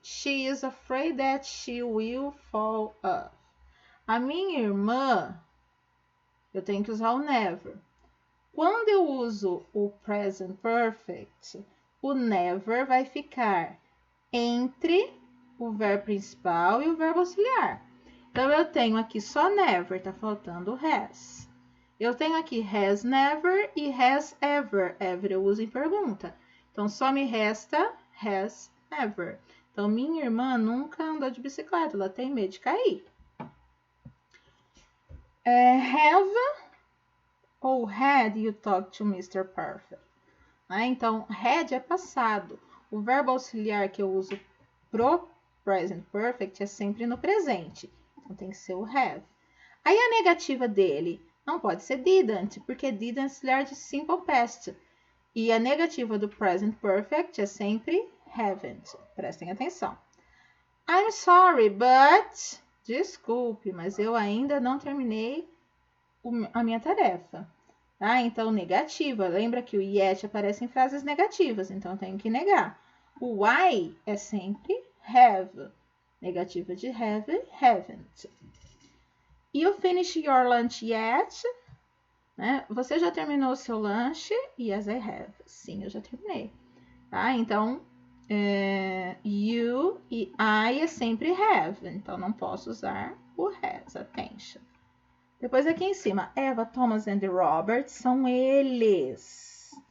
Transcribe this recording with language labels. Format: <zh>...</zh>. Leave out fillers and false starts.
<en>She is afraid that she will fall off.</en> <pt>A minha irmã, eu tenho que usar o never. Quando eu uso o present perfect, o never vai ficar entre o verbo principal e o verbo auxiliar. Então, eu tenho aqui só never, tá faltando o has. Eu tenho aqui has never e has ever. Ever eu uso em pergunta. Então, só me resta has never. Então, minha irmã nunca andou de bicicleta, ela tem medo de cair.</pt> <en>Have ou had you talked to Mr.</en> <pt>Perfect? Então, had é passado. O verbo auxiliar que eu uso pro present perfect é sempre no presente. Então, tem que ser o have. Aí, a negativa dele não pode ser didn't, porque didn't é auxiliar de simple past. E a negativa do present perfect é sempre haven't. Prestem atenção.</pt> <en>I'm sorry, but...</en> <pt>Desculpe, mas eu ainda não terminei a minha tarefa. Tá? Então, negativa. Lembra que o yet aparece em frases negativas, então eu tenho que negar. O why é sempre have. Negativa de have, haven't.</pt> <en>You finish your lunch yet?</en> <pt>Né? Você já terminou o seu lanche?</pt> <en>Yes, I have.</en> <pt>Sim, eu já terminei. Tá? Então, you e I é sempre have. Então, não posso usar o has. Attention. Depois aqui em cima, Eva, Thomas and Robert são eles.</pt>